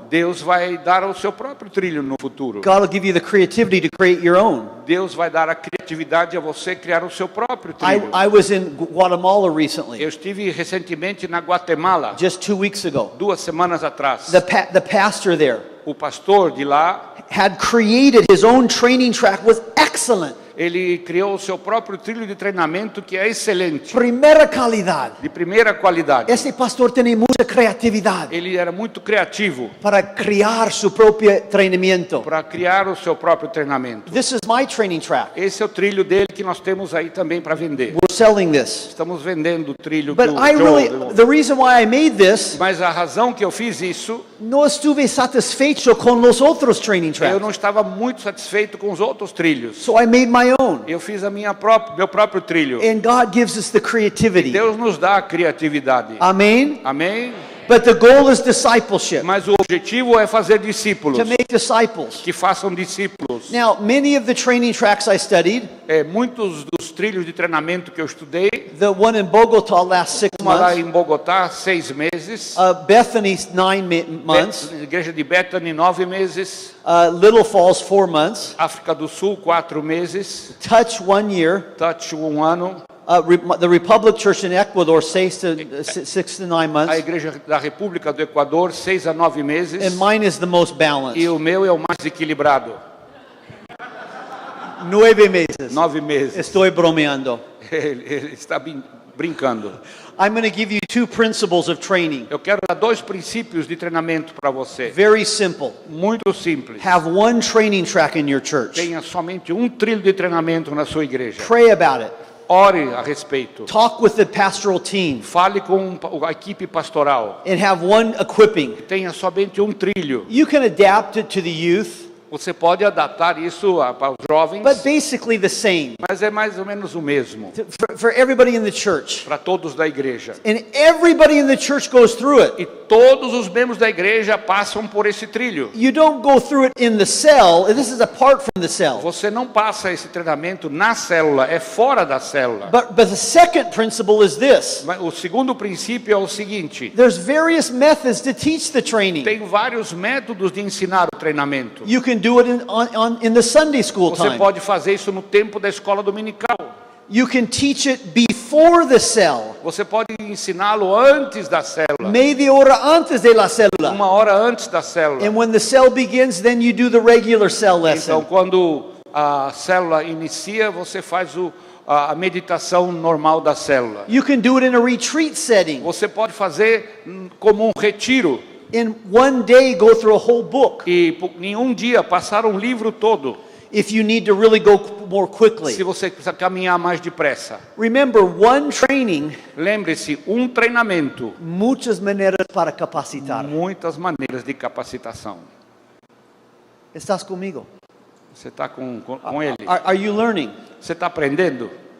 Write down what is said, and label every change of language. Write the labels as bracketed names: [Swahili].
[Portuguese] Deus vai dar o seu próprio trilho no futuro. [English] God will give you the creativity to create your own. [Portuguese] Deus vai dar a criatividade a você criar o seu próprio trilho. [English] I was in Guatemala recently, [Portuguese] Eu estive recentemente na Guatemala, [English] just 2 weeks ago. [Portuguese] 2 semanas atrás. [English] The pastor there [Portuguese] O pastor de lá, [English] had created his own training track, was excellent. [Portuguese] ele criou o seu próprio trilho de treinamento que é excelente, [Spanish] Primera calidad. [Portuguese] de primeira qualidade. [Spanish] Ese pastor tiene mucha creatividad [Portuguese] Ele era muito criativo [Spanish] para crear su propio entrenamiento. [Portuguese] para criar o seu próprio treinamento. [English] This is my training track. [Portuguese] Esse é o trilho dele que nós temos aí também para vender. [English] We're selling this. [Portuguese] Estamos vendendo o trilho que [English] But [Portuguese] o [English] I really, Joe... the reason why I made this, [Portuguese] Mas a razão que eu fiz isso, [Spanish] no estuve satisfecho con los otros training [Portuguese] eu [English] tracks. [Portuguese] não estava muito satisfeito com os outros trilhos. [English] So I made my own. [Portuguese] Eu fiz meu próprio trilho. [English] And God gives us the creativity. [Portuguese] Deus nos dá a criatividade. [English] Amen. [Portuguese] Amém? [English] But the goal is discipleship, [Portuguese] Mas o objetivo é fazer discípulos, [English] to make disciples. [Portuguese] que façam discípulos. [English] Now, many of the training tracks I studied, [Portuguese] Muitos dos trilhos de treinamento que eu estudei, [English] the one in Bogota last 6 [Portuguese] uma lá [English] months, [Portuguese] em Bogotá, 6 meses, [English] Bethany 9 months, [Portuguese] Igreja de Bethany, 9 meses, [English] Little Falls 4 months, [Portuguese] África do Sul, 4 meses, [English] Touch 1 year, [Portuguese] Touch, 1 ano, [English] the Republic Church in Ecuador 6 to 9 [Portuguese] a [English] months, [Portuguese] Igreja da República do Equador, 6 a 9 meses, [English] and mine is the most [Portuguese] e [English] balanced, [Portuguese] o meu é o mais equilibrado, [Spanish] 9 meses. [Portuguese] 9 meses. [Spanish] Estoy bromeando. [Portuguese] Ele está brincando. [English] I'm going to give you 2 principles of training. [Portuguese] Eu quero dar 2 princípios de treinamento para você. [English] Very simple. [Portuguese] Muito simples. [English] Have one training track in your church. [Portuguese] Tenha somente um trilho de treinamento na sua igreja. [English] Pray about it. [Portuguese] Ore a respeito. [English] Talk with the pastoral team [Portuguese] Fale com a equipe pastoral. [English] and have one equipping. [Portuguese] Tenha somente um trilho. [English] You can adapt it to the youth, [Portuguese] Você pode adaptar isso para os jovens, [English] but basically the same [Portuguese] mas é mais ou menos o mesmo [English] for everybody in the church. [Portuguese] para todos da igreja. [English] And everybody in the church goes through it. [Portuguese] E todos os membros da igreja passam por esse trilho. [English] You don't go through it in the cell. This is apart from the cell. [Portuguese] Você não passa esse treinamento na célula, é fora da célula. [English] But the second principle is this. [Portuguese] Mas o segundo princípio é o seguinte: [English] There's various methods to teach the training. [Portuguese] tem vários métodos de ensinar o treinamento. [English] You can do it in the Sunday school [Portuguese] Você [English] time. [Portuguese] pode fazer isso no tempo da escola dominical. [English] You can teach it before the cell. [Portuguese] Você pode ensiná-lo antes da célula, [Spanish] Media hora antes de la célula. [Portuguese] 1 hora antes da célula. [English] And when the cell begins, then you do the regular cell [Portuguese] Então, [English] lesson. [Portuguese] quando a célula inicia, você faz a meditação normal da célula. [English] You can do it in a retreat setting. [Portuguese] Você pode fazer como um retiro [English] In one day, go through a whole book. [Portuguese] e em um dia passar um livro todo, [English] If you need to really go more quickly. [Portuguese] se você quiser caminhar mais depressa. [English] Remember, one training, [Portuguese] Lembre-se, um treinamento, [Spanish] muchas maneiras para capacitar. [Portuguese] muitas maneiras de capacitação. [Spanish] ¿Estás conmigo? [Portuguese] Você está com ele? [English] Are you learning? [Portuguese] Você está aprendendo?